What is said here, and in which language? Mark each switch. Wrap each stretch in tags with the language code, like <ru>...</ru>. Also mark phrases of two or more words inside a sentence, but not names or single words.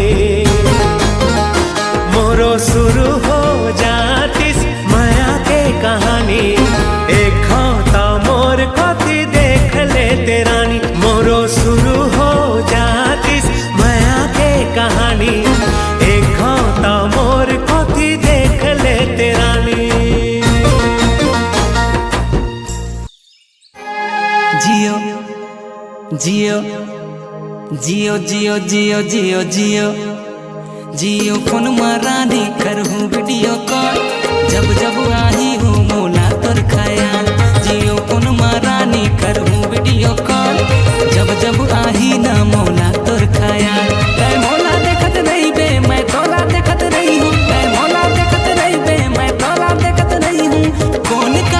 <hne>मोरो शुरू हो जातिस माया के कहानी। एक खाता मोर कोती देख ले तेरानी, मोरो शुरू हो जातिस माया के कहानी। एक खाता मोर कोती देख ले तेरानी। जियो जियो जियो जियो जियो जियो जियो जियो फोन मारानी करहूँ</hne> <en>video call,</en> <hne>जब जब आही हूँ मोला तोर ख्याल। जियो फोन मारानी करहूँ</hne> <en>video call,</en> <hne>जब जब आही ना मोला तोर ख्याल। तै मोला देखत रही बे मैं तोला देखत रही हूँ, तै मोला देखत रही बे मैं तोला देखत रही हूँ। कौन</hne>